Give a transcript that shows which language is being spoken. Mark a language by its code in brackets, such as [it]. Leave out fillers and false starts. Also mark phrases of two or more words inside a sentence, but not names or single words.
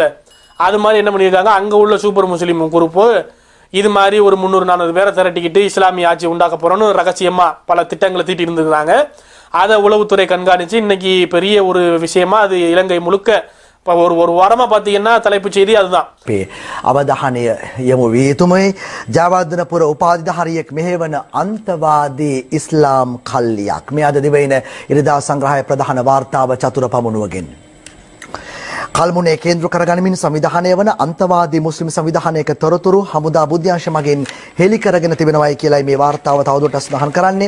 [ta] அது மாதிரி என்ன பண்ணியிருக்காங்க, அங்க உள்ள சூப்பர் முஸ்லிம் குரூப்பு இது மாதிரி ஒரு 300-400 பேரை திரட்டிக்கிட்டு இஸ்லாமிய ஆட்சி உண்டாக்க போறோம்னு ரகசியமா பல திட்டங்களை தீட்டி இருந்திருந்தாங்க. அதை உளவுத்துறை கண்காணிச்சு இன்னைக்கு பெரிய ஒரு விஷயமா அது இலங்கை முழுக்க இப்போ ஒரு வாரமா பாத்தீங்கன்னா தலைப்பு செய்தி அதுதான். [si] අවධානය යොමු විය යුතුමයි. ජයවර්ධනපුර උපාධිධාරියෙක් මෙහෙවන අන්තවාදී ඉස්ලාම් කල්ලියක්. මේ අද දිවයින ඉරිදා සංග්‍රහය ප්‍රධාන වාර්තාව චතුර පමුණුවගෙන්. කල්මුනේ කේන්ද්‍ර කරගනිමින් සංවිධානය වන අන්තවාදී මුස්ලිම් සංවිධානයක තොරතුරු හමුදා බුද්ධ්‍යංශ මගින් හෙළි කරගෙන තිබෙනවායි කියලායි මේ වාර්තාව තවදුරටත් සඳහන් කරන්නේ.